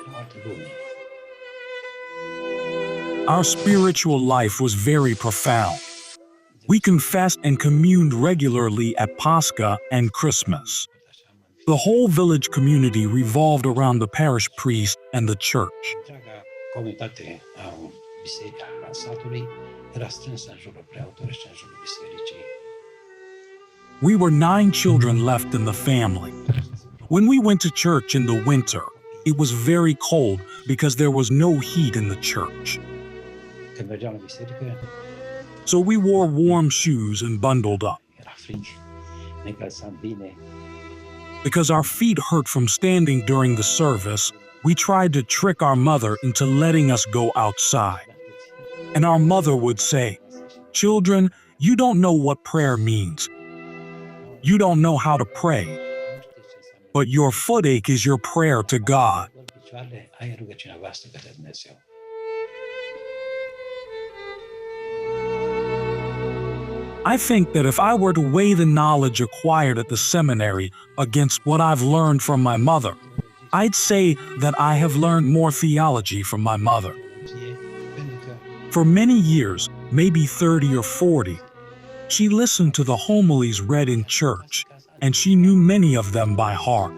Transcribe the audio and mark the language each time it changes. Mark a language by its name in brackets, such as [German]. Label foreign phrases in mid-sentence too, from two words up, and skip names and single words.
[English] Our spiritual life was very profound. We confessed and communed regularly at Pascha and Christmas. The whole village community revolved around the parish priest and the church. [Romanian] Comunitatea biserica satului era strânsă în jurul preotului și în jurul bisericii. [English] We were 9 children left in the family. When we went to church in the winter, it was very cold because there was no heat in the church. [Romanian] Când mergeam la biserică, [English] So we wore warm shoes and bundled up. [Romanian] era frig, ne încălțam bine. [English] Because our feet hurt from standing during the service, we tried to trick our mother into letting us go outside. And our mother would say, "Children, you don't know what prayer means. You don't know how to pray. But your footache is your prayer to God." [Romanian] Ai rugăciunea voastră către Dumnezeu. [English] I think that if I were to weigh the knowledge acquired at the seminary against what I've learned from my mother, I'd say that I have learned more theology from my mother. For many years, maybe 30 or 40, she listened to the homilies read in church, and she knew many of them by heart.